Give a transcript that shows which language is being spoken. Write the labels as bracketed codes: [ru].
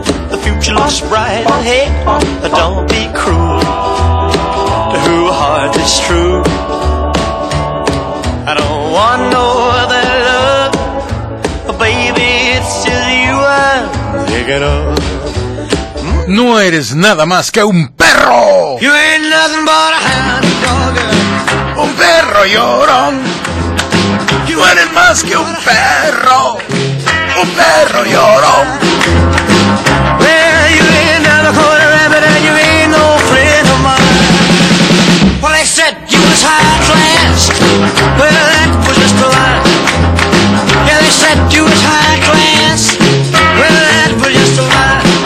[en] The future looks bright ahead. Don't be cruel to who heart is true. I don't want no other love, baby, it's just you I'm thinking of. [es] No eres nada más que un perro. [en] You ain't nothing but a hound dog. [es] Un perro llorón. You eres más que un perro. Un perro llorón. [en] Well, you ain't nothing but a rabbit and you ain't no friend of mine. Well, they said you was high class. Well, that was just a lie. Yeah, they said you was high class. Well, that was just a lie.